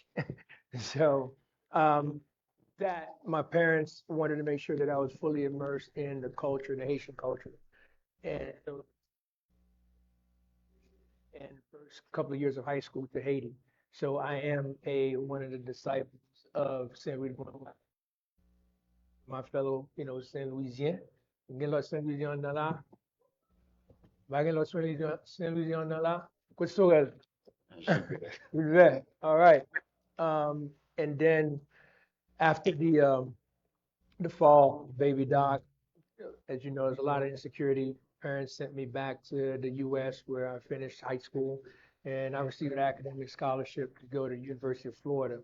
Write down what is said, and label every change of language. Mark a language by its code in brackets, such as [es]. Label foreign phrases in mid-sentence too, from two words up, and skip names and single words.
[en] So um, that my parents wanted to make sure that I was fully immersed in the culture, the Haitian culture. And so, and first couple of years of high school to Haiti. So I am a one of the disciples of Saint Louis, my fellow, Saint Louisien. [ht] Gen lot Saint Louisien nan la, bagen lot Saint Louisien nan la. Kwa sorel? [en] Right. All right. And then after the fall, baby Doc, as you know, there's a lot of insecurity. Parents sent me back to the U.S. where I finished high school, and I received an academic scholarship to go to the University of Florida.